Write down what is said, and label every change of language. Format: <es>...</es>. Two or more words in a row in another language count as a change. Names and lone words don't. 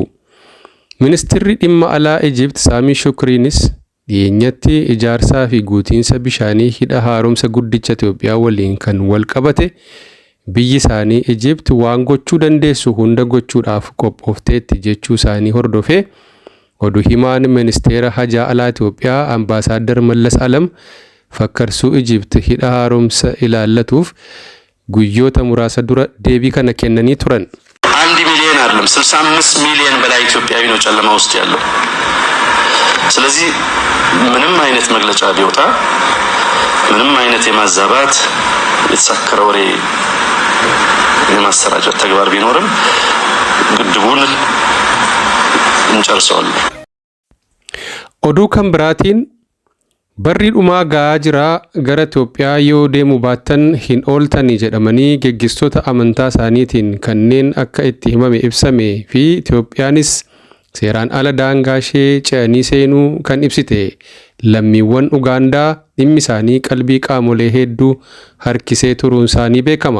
<om>Ministeerri dhimma alaa Ijipt Saamii Shukriinis dhiyeenyatti ijaarsaa fi guutiinsa bishaanii hidha haaromsa guddicha Itoophiyaa waliin kan wal qabate biyyi isaanii Ijipt waan gochuu dandeessu hunda gochuudhaaf qophoofteetti jechuu isaanii hordofee oduu himaan ministeera hajaa alaa Itoophiyaa Ambaasaadar Mallas Alam fakkarsuu Ijipt hidha haaromsa ilaallatuuf guyyoota muraasa dura deebii kana kennanii turan.</om> <am>1 ሚሊዮን አይደለም 65 ሚሊዮን በላይ ኢትዮጵያዊ ነው ጨለማ ውስጥ ያለው። ስለዚህ ምንም አይነት መግለጫ ቢወጣ ምንም አይነት የማዛባት የተሳከረ ወሬ የማሰራጨት ተግባር ቢኖርም ግድቡን እንጨርሰዋለን።</am> <om>Oduu kan biraatiin barri dhumaa ga'aa jira gara Itoophiyaa yoo deemu baattan hin ooltanii jedhamanii geggeessitoota amantaa isaaniitiin kanneen akka itti himame ibsame fi Itoophiyaanis seeraan ala daangaa ishee ce'anii seenuu kan ibsite lammiiwwan Ugaandaa dhimmi isaanii qalbii qaamolee hedduu harkisee turuun isaanii beekama.</om>